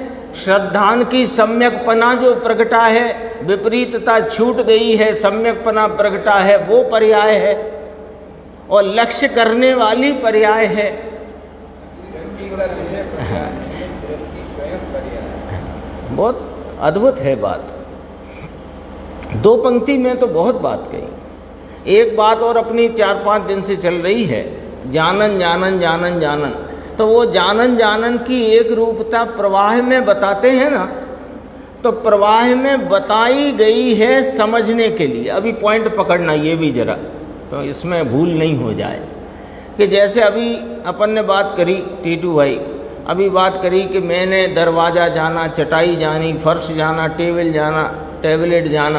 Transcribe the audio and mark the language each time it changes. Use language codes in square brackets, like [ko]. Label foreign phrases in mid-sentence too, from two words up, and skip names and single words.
[hi] श्रद्धान की सम्यकपना जो प्रगटा है, विपरीतता छूट गई है, सम्यकपना प्रगटा है, वो पर्याय है, और लक्ष्य करने वाली पर्याय है। बहुत अद्भुत है बात। दो पंक्ति में तो बहुत बात कही। एक बात और अपनी 4-5 दिन से चल रही है, जानन जानन जानन जानन। तो वो जानन जानन की एक रूपता प्रवाह में बताते हैं ना, तो प्रवाह में बताई गई है समझने के लिए। अभी पॉइंट पकड़ना ये भी जरा, तो इसमें भूल नहीं हो जाए कि जैसे अभी अपन ने बात करी, टीटू भाई अभी बात करी कि मैंने दरवाज़ा जाना, चटाई जानी, फर्श जाना, टेबल जाना, टैबलेट जाना।